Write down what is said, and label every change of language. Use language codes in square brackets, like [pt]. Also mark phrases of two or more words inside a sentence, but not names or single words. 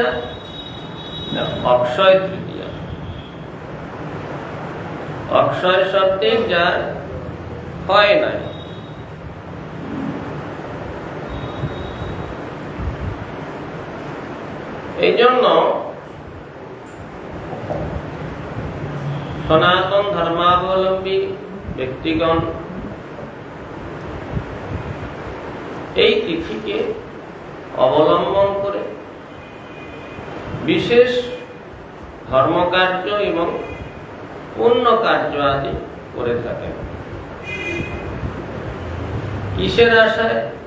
[bn] অক্ষয় তৃতীয়া। অক্ষয় শব্দে যার ক্ষয় নাই। এই জন্য সনাতন ধর্মাবলম্বী ব্যক্তিগণ এই তিথিকে অবলম্বন করে বিশেষ ধর্মকার্য এবং পুণ্য কার্য আদি করে থাকেন। কিসের আশায়?